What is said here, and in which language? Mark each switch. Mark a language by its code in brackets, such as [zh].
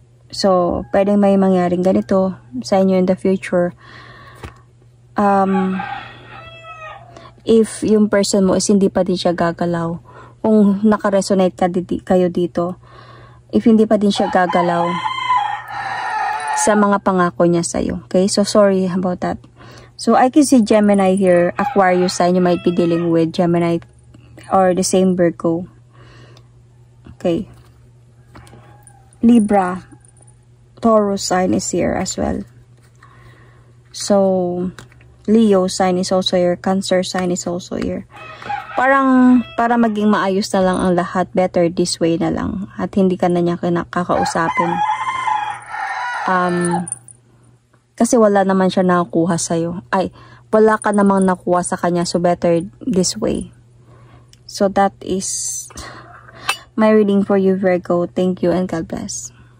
[tl] So, pwedeng may mangyaring ganito sa inyo [en] in the future. [tl] If yung person mo is hindi pa din siya gagalaw, kung naka-resonate kayo dito, if hindi pa din siya gagalaw sa mga pangako niya sa'yo. [en] Okay? So, sorry about that. So, I can see Gemini here, Aquarius sign you might be dealing with, Gemini or the same Virgo. Okay. Libra, Taurus sign is here as well. So, Leo sign is also here. Cancer sign is also here. [tl] Parang, para maging maayos na lang ang lahat, [en] better this way [tl] na lang. At hindi ka na niya kakausapin. Kasi wala naman siya nakukuha sa'yo. Ay, wala ka namang nakuha sa kanya. [en] So, better this way. So, that is my reading for you, Virgo. Thank you and God bless.